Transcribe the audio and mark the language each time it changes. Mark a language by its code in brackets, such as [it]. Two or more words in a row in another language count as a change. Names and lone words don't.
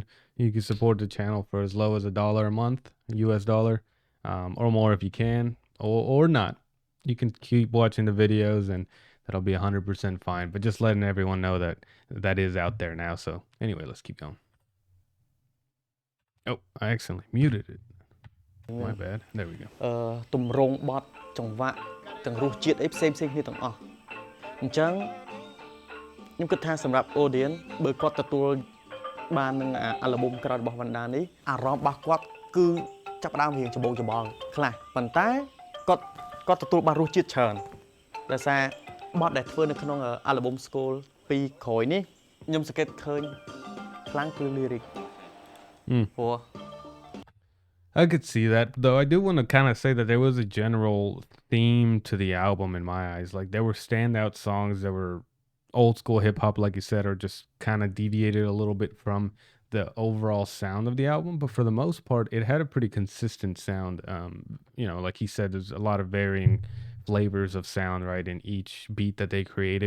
[en] You can support the channel for as low as $1 a month, US dollar, or more if you can, or not. You can keep watching the videos and that'll be 100% fine. But just letting everyone know that that is out there now. So anyway, let's keep going. Oh, I accidentally muted it. My bad. There we go. [km] ទម្រង់បត់ចង្វាក់ទាំងរសជាតិអីផ្សេងគ្នាទាំងអស់អញ្ចឹងខ្ញុំគិតថាសម្រាប់ audience បើគាត់ទទួលបាននឹងអាល់ប៊ុមក្រោយរបស់វណ្ណដានេះអារម្មណ៍របស់គាត់គឺចាប់ផ្ដើមរៀងច្បងច្បល់ខ្លះប៉ុន្តែគាត់ទទួលបានរសជាតិច្រើនដោយសារបត់ដែលធ្វើនៅក្នុងអាល់ប៊ុម School 2ក្រោយនេះខ្ញុំសង្កេតឃើញខ្លាំងគឺ lyric ព្រោះ [en] I could see that, though. I do want to kind of say that there was a general theme to the album in my eyes. Like, there were standout songs that were old school hip hop, like you said, or just kind of deviated a little bit from the overall sound of the album. But for the most part, it had a pretty consistent sound. You know, like he said, there's a lot of varying flavors of sound, right, in each beat that they created.